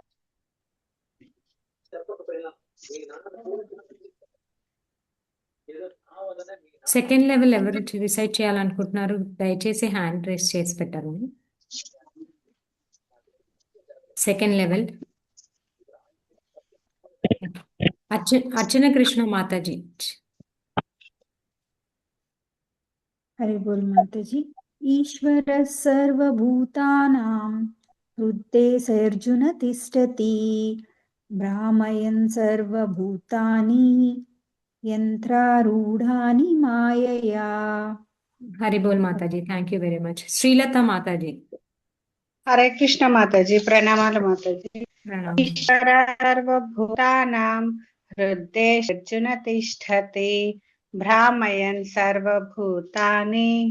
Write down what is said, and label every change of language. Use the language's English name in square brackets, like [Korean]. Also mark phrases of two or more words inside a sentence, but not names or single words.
[English] second level [Telugu] ఎవరు రిసైడ్ చేయాలనుకుంటున్నారు దయచేసి [English] hand raise [Telugu] చేసి పెట్టారండి. [English] second level అర్చన కృష్ణ మాతాజీ. [Hindi] हरि बोल माता जी। [Sanskrit] ईश्वर सर्वभूतानां हृद्देशेऽर्जुन तिष्ठति भ्रामयन् सर्वभूतानि यंत्रारूढ़ानि मायया. [Hindi] हरि बोल माताजी. [English] thank you very much. శ్రీలత మాతాజీ. [Telugu] హరే కృష్ణ మాతాజీ. ప్రణామాలు మాతాజీ. ప్రణామం. [Sanskrit] ఈశ్వర సర్వభూతానాం హృద్దేశేర్జున తిష్టతి భ్రామయన్ సర్వభూతాని